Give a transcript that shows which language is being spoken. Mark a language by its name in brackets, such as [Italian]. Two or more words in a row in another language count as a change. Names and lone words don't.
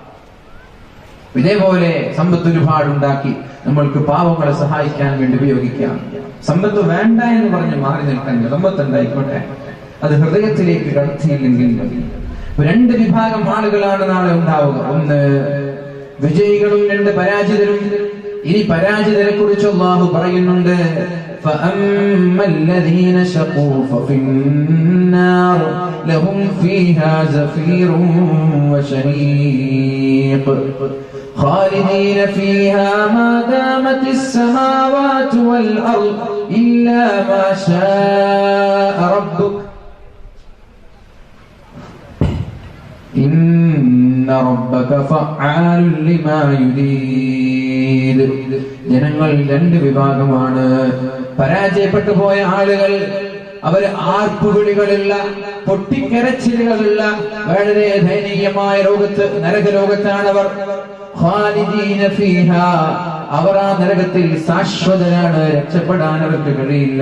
[Malayalam] ഇതേപോലെ സമ്പത്ത് ഒരുപാടുണ്ടാക്കി നമ്മൾക്ക് പാവങ്ങളെ സഹായിക്കാൻ വേണ്ടി ഉപയോഗിക്കാം. സമ്പത്ത് വേണ്ട എന്ന് പറഞ്ഞ് മാറി നിൽക്കാൻ, സമ്പത്ത് ഉണ്ടായിക്കോട്ടെ, അത് ഹൃദയത്തിലേക്ക് കടത്തിയില്ലെങ്കിൽ മതി. 2 വിഭാഗം ആളുകളാണ് നാളെ ഉണ്ടാവുക. ഒന്ന് വിജയികളും 2 പരാജിതരും. ഇനി പരാജിതരെ കുറിച്ച് അല്ലാഹു പറയുന്നുണ്ട്. [Arabic] فَأَمَّا الَّذِينَ شَقُوا فَفِي النَّارِ لَهُمْ فِيهَا زَفِيرٌ وَشَهِيقٌ خَالِدِينَ فِيهَا مَا دَامَتِ السَّمَاوَاتُ وَالْأَرْضُ إِلَّا مَا شَاءَ رَبُّكَ إِنَّ رَبَّكَ فَعَّالٌ لِمَا يُرِيدُ. [Malayalam] ജനങ്ങൾ 2 വിഭാഗമാണ്. പരാജയപ്പെട്ടു പോയ ആളുകൾ, അവർ ആർപ്പുവിളികളുള്ള, പൊട്ടിക്കരച്ചിലുകളുള്ള, വളരെ ദയനീയമായ ലോകത്ത്, നരകലോകത്താണ് അവർ. [Arabic] خالدين فيها, [Malayalam] അവർ ആ നരകത്തിൽ ശാശ്വതരാണ്, രക്ഷപ്പെടാൻ അവർക്ക് കഴിയില്ല.